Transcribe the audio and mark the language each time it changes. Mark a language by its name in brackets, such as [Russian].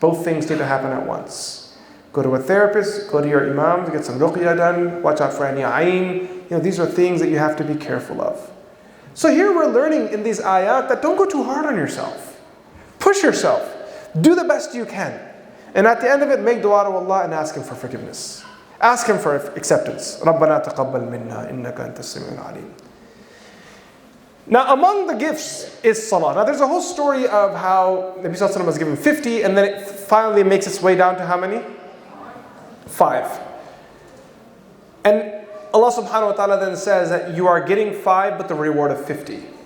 [English] Both things need to happen at once. Go to a therapist, go to your imams, get some ruqyah done, watch out for any ayn. These are things that you have to be careful of. So here we're learning in these ayat that don't go too hard on yourself. Push yourself. Do the best you can. And at the end of it, make dua to Allah and ask Him for forgiveness. Ask Him for acceptance. [Arabic] رَبَّنَا تَقَبَّلْ مِنَّا إِنَّكَ أَنْتَ السَّمِيعُ الْعَلِيمُ. [English] Now, among the gifts is salah. Now, there's a whole story of how Nabi Sallallahu Alaihi Wasallam was given 50, and then it finally makes its way down to how many? 5. And Allah subhanahu wa ta'ala then says that you are getting 5, but the reward of 50.